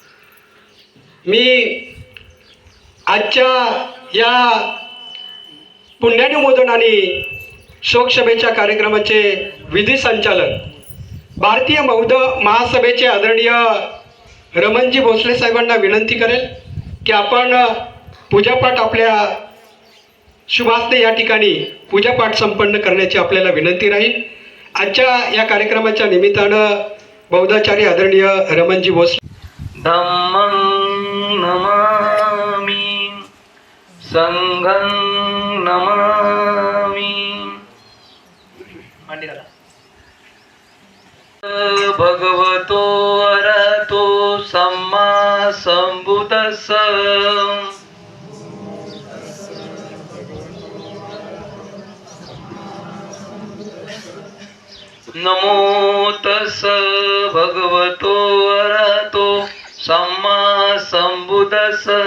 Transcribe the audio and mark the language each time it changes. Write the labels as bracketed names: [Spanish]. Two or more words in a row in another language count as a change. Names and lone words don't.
[Marathi] मी आजच्या या पुण्यानुमोदन आणि शोकसभेच्या कार्यक्रमाचे विधी संचालक भारतीय बौद्ध महासभेचे आदरणीय रमणजी भोसले साहेबांना विनंती करेल की आपण पूजापाठ आपल्या शुभास्ते या ठिकाणी पूजापाठ संपन्न करण्याची आपल्याला विनंती राहील. आजच्या या कार्यक्रमाच्या निमित्तानं बौद्धाचार्य आदरणीय रमणजी भोसले. [Pali] धम्मं नमामि संघं नमामि भगवतो अरहतो सम्मा संबुद्धस्स नमो तस्स भगवतो अरहतो सम्मा संबुद्धस्स.